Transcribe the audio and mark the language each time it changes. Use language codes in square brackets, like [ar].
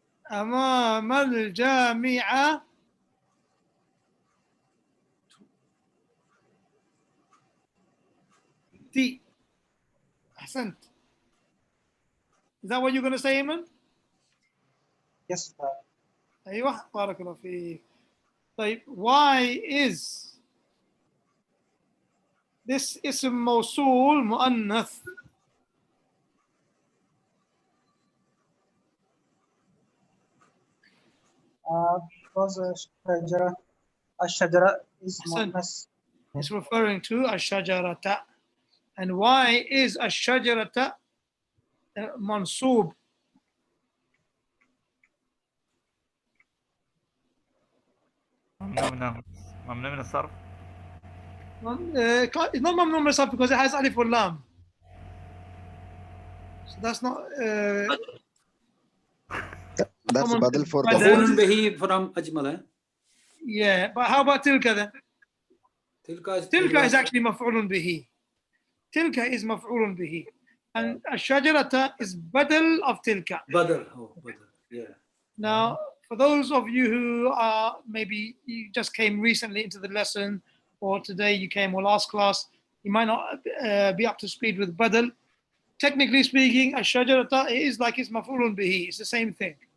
[ar] أمام الجامعة. T. Ahsan. [en] Is that what you're going to say, Iman? Yes, sir. [ar] أيوة بارك الله فيك. طيب, [en] why is this [ar] اسم موصول مؤنث? [en] Because الشجرة is مؤنث. It's referring to الشجرة. And why is الشجرة منصوب? [ar] ممنوع من الصرف. [en] It's not ممنوع من الصرف because it has ألف واللام. So that's not. That's badal for the [ar] مفعول به [en] from [ar] أجمل. [en] Yeah, but how about تلك then? [ar] تلك [en] is actually [ar] مفعول به. تلك [en] is [ar] مفعول به. [en] And الشجرة is بدل of تلك. [ar] بدل. [en] Yeah. Now, for those of you who are maybe you just came recently into the lesson, or today you came or last class, you might not be up to speed with badal. Technically speaking, الشجرة is like it's مفعول به. It's the same thing.